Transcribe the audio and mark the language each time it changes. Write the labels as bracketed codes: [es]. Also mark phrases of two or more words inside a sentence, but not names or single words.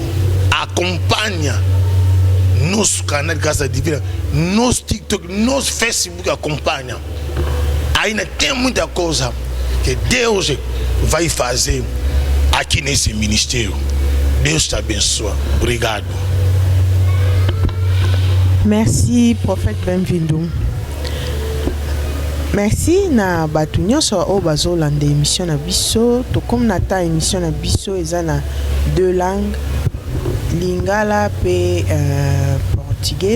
[pt] Acompanha nosso canal de Casa Divina, nosso TikTok, nosso Facebook, acompanha. Ainda tem muita coisa que Deus vai fazer aqui nesse ministério. Deus te abençoe. Obrigado. [fr] Merci, prophète Benvindo. [ln] Merci na batu nyonso o bazolanda émission na biso. To comme na ta émission na biso eza na [fr] deux langues, [ln] Lingala pe portugais.